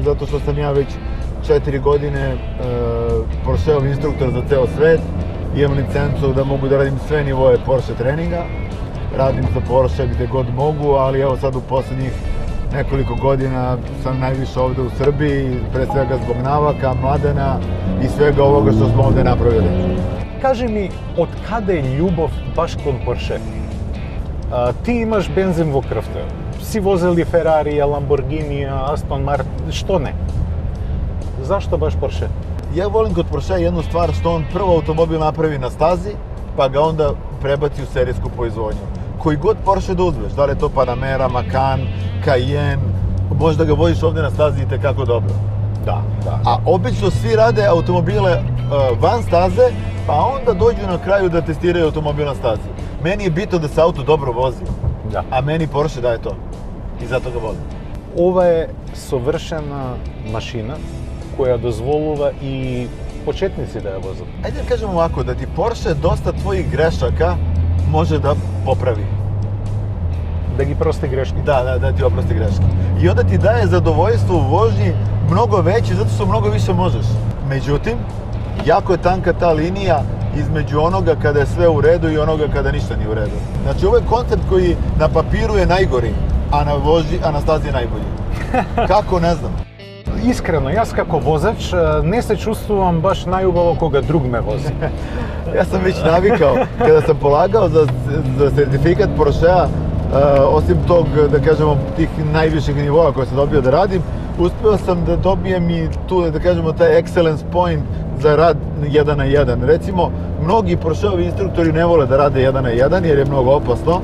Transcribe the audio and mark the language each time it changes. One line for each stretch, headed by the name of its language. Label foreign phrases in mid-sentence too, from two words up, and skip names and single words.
Serbian: Zato što sam ja već 4 godine Porscheov instruktor za ceo svet. Imam licencu da mogu da radim sve nivoje Porsche treninga. Radim za Porsche gde god mogu, ali evo sad u posljednjih nekoliko godina sam najviše ovde u Srbiji, pre svega zbog navaka, Mladena i svega ovoga što smo ovde napravili.
Macedonian: Кажи ми, од каде е љубов баш кон Порше? Ти имаш бензин во крвта. Си возели Ферарија, Ламборгинија, Астон Мартин, што не? Зашто баш Порше?
Serbian: Ja volim kod Porsche jednu stvar što on prvo automobil napravi na stazi, pa ga onda prebaci u serijsku proizvodnju. Koji god Porsche da uzmeš, da li je to Panamera, Macan, Cayenne, možda ga voziš ovde na stazi i tekako dobro. Da, da. A obično svi rade automobile van staze, pa onda dođu na kraju da testiraju automobil na stazi. Meni je bitno da se auto dobro vozi,
Macedonian: Да.
Serbian: a meni Porsche daje to. I zato ga volim.
Macedonian: Ова е совршена машина која дозволува и почетници да ја возат.
Serbian: Ajde da kažemo ovako, da ti Porsche dosta tvojih grešaka može da popravi.
Macedonian: Да ги прости грешки.
Serbian: Da ti oprosti greške. I onda ti daje zadovoljstvo u vožnji mnogo veće, zato što mnogo više možeš. Međutim, jako je tanka ta linija između onoga kada je sve u redu i onoga kada ništa nije u redu. Znači, ovo je koncept koji na papiru je najgori, a na stazi je najbolji. Kako, ne znam.
Macedonian: Искрено, јас како возач не се чувствувам баш најубаво кога друг ме вози.
Serbian: Ja sam već navikao, kada sam polagao za sertifikat Porschea, osim tog, da kažemo, tih najviših nivoa koje sam dobio da radim, uspeo sam da dobijem i tu, da kažemo, taj
English: excellence point
Serbian: za rad 1 na 1. Recimo, mnogi Porscheovi instruktori ne vole da rade 1 na 1 jer je mnogo opasno.